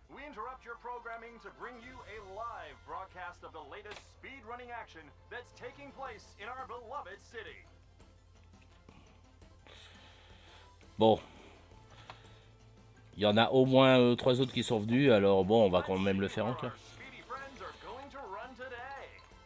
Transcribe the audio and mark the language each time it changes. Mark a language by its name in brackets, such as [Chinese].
[English] We interrupt your programming to bring you a live broadcast of the latest speedrunning action that's taking place in our beloved city. [French] Bon. Il y en a au moins 3 autres qui sont venus, alors bon, on va quand même le faire en clair. [English] Speedy friends are going to run today.